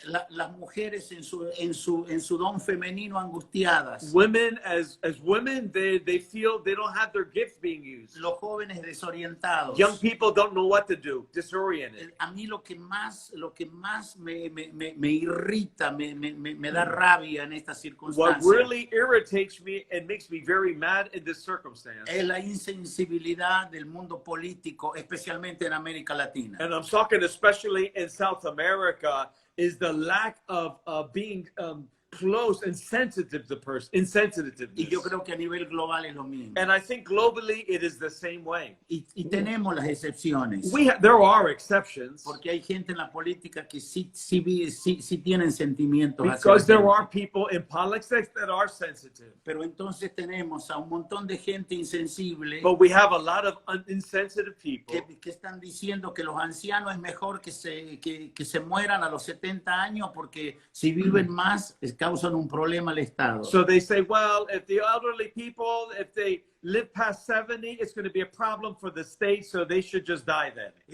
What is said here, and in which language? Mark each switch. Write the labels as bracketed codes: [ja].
[es] Las mujeres en su don femenino angustiadas. [en] Women as women, they feel they don't have their gifts being used. [es] Los jóvenes desorientados. [en] Young people don't know what to do, disoriented. [es] A mí lo que más me irrita, me da rabia en estas [en] What [es] circunstancias [en] really irritates me and makes me very mad in this circumstance, [es] es la insensibilidad del mundo político, especialmente en América Latina. [en] and I'm talking especially in South America, is the lack of being close and sensitive to insensitiveness. [es] Y yo creo que a nivel global es lo mismo. [en] And I think globally it is the same way. [es] Y tenemos las excepciones. [en] There are exceptions, [es] Porque hay gente en la política que sí tienen sentimientos hacia [en] because [es] la [en] there [es] gente. [en] are people in politics that are sensitive. [es] Pero entonces tenemos a un montón de gente insensible [en] But we have a lot of insensitive people [es] que están diciendo que los ancianos es mejor que se mueran a los 70 años porque si viven más causan un problema al Estado. [en] So they say, well, if the elderly people, if they live past 70, it's going to be a problem for the state, so they should just die then.